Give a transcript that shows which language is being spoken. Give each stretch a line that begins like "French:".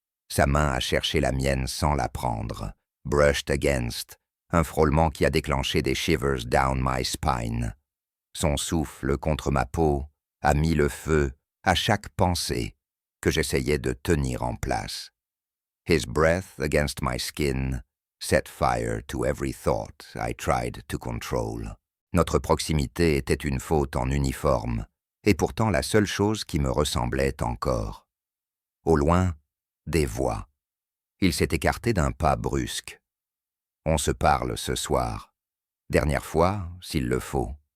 French: Sa main a cherché la mienne sans la prendre.
English: Brushed against,
French: un frôlement qui a déclenché des
English: shivers down my spine.
French: Son souffle contre ma peau a mis le feu à chaque pensée que j'essayais de tenir en place.
English: His breath against my skin set fire to every thought I tried to control.
French: Notre proximité était une faute en uniforme, et pourtant la seule chose qui me ressemblait encore. Au loin, des voix. Il s'est écarté d'un pas brusque. On se parle ce soir. Dernière fois, s'il le faut.